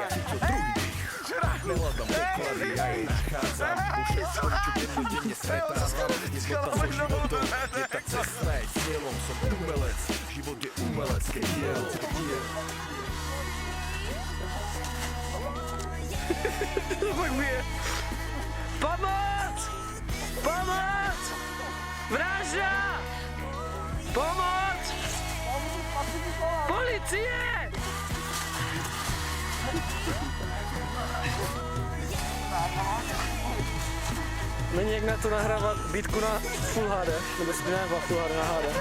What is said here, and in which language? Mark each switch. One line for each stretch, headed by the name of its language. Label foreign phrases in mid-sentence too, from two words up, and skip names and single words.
Slovak: Nehľadám poklady, ja jej nachádzam. Už všetkom, čo dennodenne stretávam. Jednota so životom je tá cesta, je cieľom. Som umelec, život je umelecké dielo. Tak mi je.
Czech: Pomoc! Pomoc! Vražda! Pomoc! Policie! Není jak na to nahrávat bitku na Full HD, nebo si nahrávat Full HD na HD.